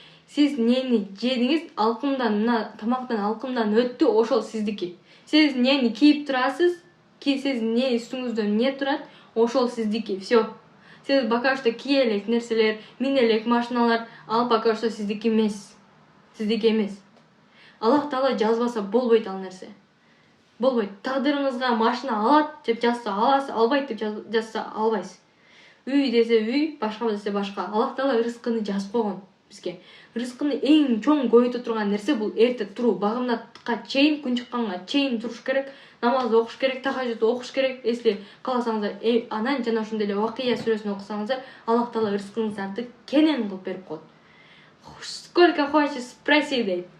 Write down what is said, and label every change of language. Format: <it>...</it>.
<ky>Сиз нени жедиңиз, алкымдан, мына тамактан алкымдан өттү, ошол сиздики. Сиз нени кийип турасыз, сиз не үстүңүздө не турат, ошол сиздики. Всё. Сиз пока что кие элек нерселер, мине элек машиналар, ал пока что сиздики эмес. Аллах Таала жазбаса болбойт ал нерсе. Болбойт. Тагдырыңызга машина алат деп жазса аласыз, албайт деп жазса албайсыз. Үй десе үй, башка десе башка. Аллах Таала рызкыны жазып койгон бизге. Рызкыны эң чоң көйөтө турган нерсе бул эрте туруу, багымдатка чейин, күн чыкканга чейин туруш керек, намаз окуш керек, тахажжуд окуш керек. Эсли каласаңыздар, анан жана ошондой эле Вакыя сүрөсүн окусаңыздар, Аллах Таала рызкыңыздарды кенен кылып берип коет.</ky> <ru>Сколько хочешь, спроси дейт.</ru>